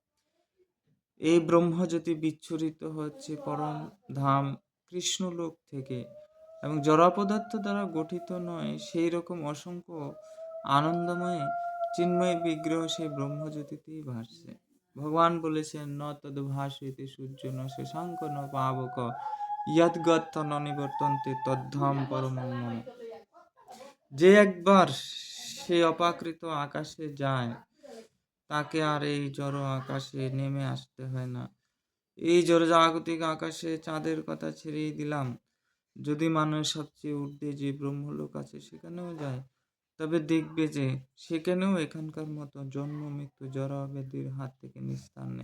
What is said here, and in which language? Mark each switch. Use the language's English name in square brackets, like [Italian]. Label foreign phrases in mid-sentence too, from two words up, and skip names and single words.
[Bangla] এই ব্রহ্মজ্যোতি বিচ্ছুরিত হচ্ছে পরম ধাম কৃষ্ণলোক থেকে এবং জড় পদার্থ দ্বারা গঠিত নয় সেই রকম অসংখ্য আনন্দময় চিন্ময় বিগ্রহ সেই ব্রহ্মজ্যোতিতেই ভাসছে। ভগবান বলেছেন, [Sanskrit] ন তদ্ভাসেতে সূর্য ন শশাঙ্ক ন পাবক ইয়দ্গত্য ন নিবর্তন্তে তদ্ধাম পরমম মম। [Bangla] যে একবার সে অপাকৃত আকাশে যায়, তাকে আর এই জড় আকাশে নেমে আসতে হয় না। এই জড়জাগতিক আকাশে চাঁদের কথা ছেড়েই দিলাম, যদি মানুষ সবচেয়ে ঊর্ধ্বে যে ব্রহ্মলোক আছে সেখানেও যায়, তবে দেখবে যে সেখানেও এখানকার মতো জন্ম মৃত্যু জরা ব্যাধির হাত থেকে নিস্তার নেই।